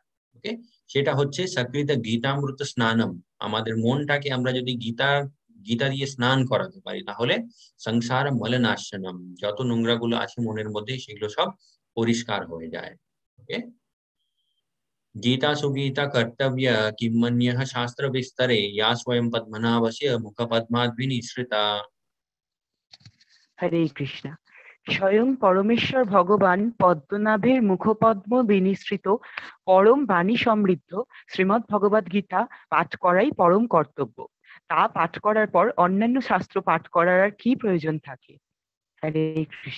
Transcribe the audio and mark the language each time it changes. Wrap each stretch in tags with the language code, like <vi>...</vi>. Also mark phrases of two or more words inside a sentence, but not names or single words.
<bn>ওকে, সেটা হচ্ছে</bn> <sa>সকৃত গীতামৃত স্নানম,</sa> <bn>আমাদের মনটাকে আমরা যদি গীতা দিয়ে স্নান করাতে পারি, তাহলে</bn> <sa>সংসার মলনাশনম,</sa> <bn>যত নোংরা গুলো আছে মনের মধ্যে সেগুলো সব পরিষ্কার হয়ে যায়।</bn> <sa>ওকে, गीता सुगीता कर्तव्य किमन्यः शास्त्र विस्तरे या स्वयं पद्मनाभस्य मुख पद्माद्विनिसृता।</sa> <bn>হরে কৃষ্ণ। স্বয়ং পরমেশ্বর ভগবান পদ্মনাভের মুখপদ্ম বিনিসৃত পরম বাণী সমৃদ্ধ শ্রীমৎ ভগবদ গীতা পাঠ করাই পরম কর্তব্য। তা পাঠ করার পর অন্যান্য শাস্ত্র পাঠ করার আর কি প্রয়োজন থাকে? হরে কৃষ্ণ।</bn>